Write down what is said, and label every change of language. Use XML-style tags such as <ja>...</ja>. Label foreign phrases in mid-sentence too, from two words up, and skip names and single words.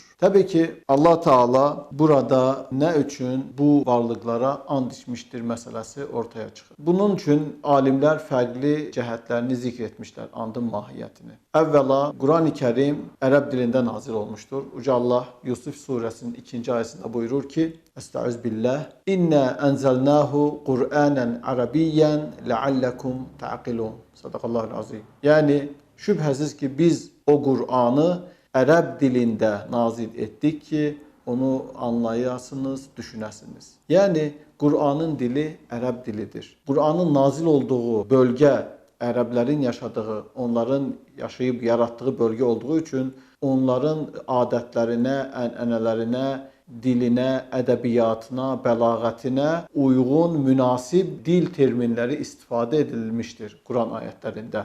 <az>Təbii ki, Allah Teala burada nə üçün bu varlıqlara and içmişdir məsələsi ortaya çıxır. Bunun üçün alimlər fərqli cəhətlərini zikr etmişlər andın mahiyyətini. Əvvəla, Kur'an-ı Kerim ərəb dilində nazil olmuşdur. Uca Allah Yusuf surəsinin 2-ci ayəsində buyurur ki, Estağfirullah,</az> <ar>إنا أنزلناه قرآنا عربيا لعلكم تعقلون. صدق الله العظيم.</ar> <az>Yəni, şübhəsiz ki, biz o Qur'anı ərəb dilində nazil etdik ki, onu anlayasınız, düşünəsiniz. Yəni, Qur'anın dili ərəb dilidir. Qur'anın nazil olduğu bölgə ərəblərin yaşadığı, onların yaşayıb yaratdığı bölgə olduğu üçün onların adətlərinə, ənənələrinə, dilinə, ədəbiyyatına, bəlağətinə uyğun, münasib dil terminləri istifadə edilmişdir Quran ayətlərində.</az>